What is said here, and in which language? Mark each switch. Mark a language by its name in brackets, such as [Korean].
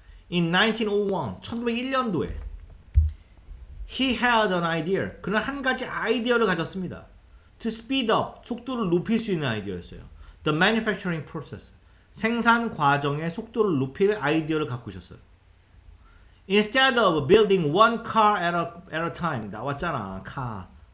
[English] In 1901, [Korean] 1901년도에 [English] he had an idea. [Korean] 그는 한 가지 아이디어를 가졌습니다. [English] To speed up. [Korean] 속도를 높일 수 있는 아이디어였어요. [English] The manufacturing process. [Korean] 생산 과정의 속도를 높일 아이디어를 갖고 있었어요. [English] Instead of building one car at a time. [Korean] 나왔잖아. [English] car.